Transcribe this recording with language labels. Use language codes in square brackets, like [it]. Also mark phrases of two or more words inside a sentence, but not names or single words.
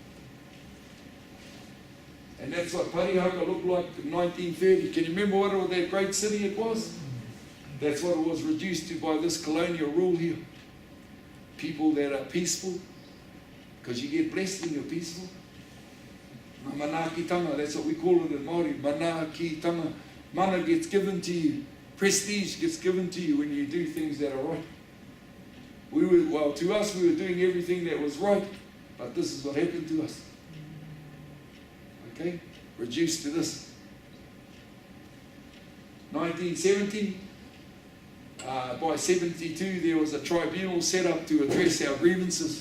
[en] And that's what Parihaka looked like in 1930. Can you remember what that great city it was? That's what it was reduced to by this colonial rule here. People that are peaceful, because you get blessed when you're peaceful. Manakitanga, that's what we call it in Māori. Manakitanga. Mana gets given to you. Prestige gets given to you when you do things that are right. To us, we were doing everything that was right, but this is what happened to us. Okay? Reduced to this. 1970, by 72, there was a tribunal set up to address our grievances.